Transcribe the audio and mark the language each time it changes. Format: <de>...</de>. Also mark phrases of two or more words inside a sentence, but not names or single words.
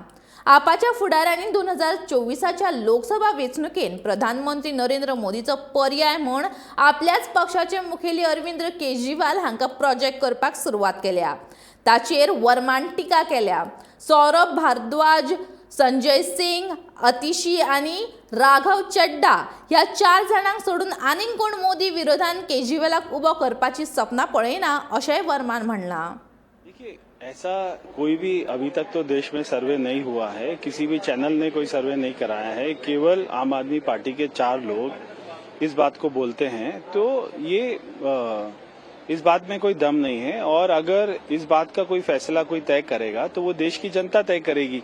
<kok>आपाच्या फुडाऱ्यांनी 2024च्या लोकसभा वेंचणुकेन प्रधानमंत्री नरेंद्र मोदीचो पर्याय म्हूण आपल्याच पक्षाचे मुखेली अरविंद केजरीवाल हांकां प्रोजेक्ट करपाक सुरवात केल्या। ताचेर वर्मान टिका केल्या। सौरभ भारद्वाज, संजय सिंग, अतिशी आणि राघव चड्डा ह्या 4 जाणांक सोडून आनीक कोण मोदी विरोधान केजरीवालाक उबो करपाची सपना पळयना अशेंय वर्मान म्हणलां।</kok> <hi>देखिए, ऐसा कोई भी अभी तक तो देश में सर्वे नहीं हुआ है, किसी भी चैनल ने कोई सर्वे नहीं कराया है। केवल आम आदमी पार्टी के 4 लोग इस बात को बोलते हैं, तो ये इस बात में कोई दम नहीं है। और अगर इस बात का कोई फैसला कोई तय करेगा तो वो देश की जनता तय करेगी।</hi>